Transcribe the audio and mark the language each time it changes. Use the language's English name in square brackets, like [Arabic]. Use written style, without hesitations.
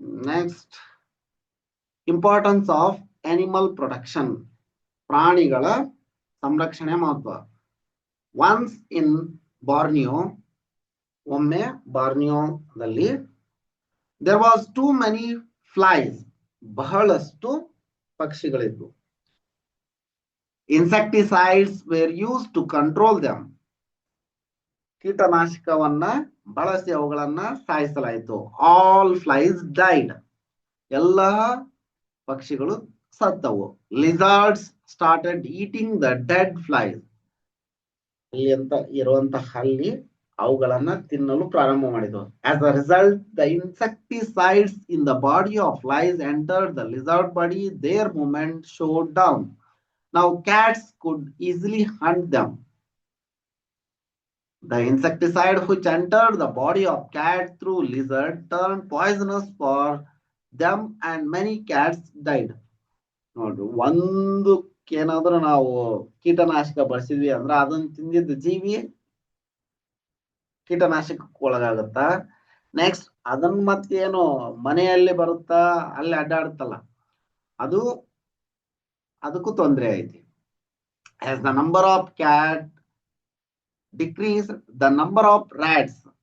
[English] next importance of animal protection, [Kannada] ಪ್ರಾಣಿಗಳ ಸಂರಕ್ಷಣೆ ಮಹತ್ವ. [English] once in Borneo, [Kannada] ಒಮ್ಮೆ ಬಾರ್ನಿಯೋದಲ್ಲಿ [English] there was too many flies, [Kannada] ಬಹಳಷ್ಟು ಪಕ್ಷಿಗಳಿದ್ವು. [English] Insecticides were used to control them, [Kannada] ಕೀಟನಾಶಕವನ್ನ ಬಳಸಿ ಅವುಗಳನ್ನ ಸಾಯಿಸಲಾಯಿತು. [English] all flies died, [Kannada] ಎಲ್ಲ ಪಕ್ಷಿಗಳು ಸತ್ತವು. [English] lizards started eating the dead flies, [Kannada] ಅಲ್ಲಿ ಅಂತ ಇರುವಂತಹ ಹಲ್ಲಿ ಅವುಗಳನ್ನ ತಿನ್ನಲು ಪ್ರಾರಂಭ ಮಾಡಿದವು. [English] As a result, the insecticides in the body of flies entered the lizard body. Their movement slowed down. Now cats could easily hunt them. The insecticide which entered the body of cat through lizard turned poisonous for them and many cats died. [Kannada] ನೋಡ್ರಿ, ಒಂದಕ್ಕೇನಾದ್ರೂ ನಾವು ಕೀಟನಾಶಕ ಬಳಸಿದ್ವಿ ಅಂದ್ರೆ ಅದನ್ನ ತಿಂದಿದ್ದ ಜೀವಿ ಕೀಟನಾಶಕಕ್ಕೆ ಒಳಗಾಗುತ್ತ. Next ಅದನ್ನ ಮತ್ತೇನು ಮನೆಯಲ್ಲಿ ಬರುತ್ತಾ ಅಲ್ಲಿ ಅಡ್ಡಾಡುತ್ತಲ್ಲ ಅದು ಅದಕ್ಕೂ ತೊಂದರೆ ಐತಿ. [English] as the number of cat decrease the number of rats.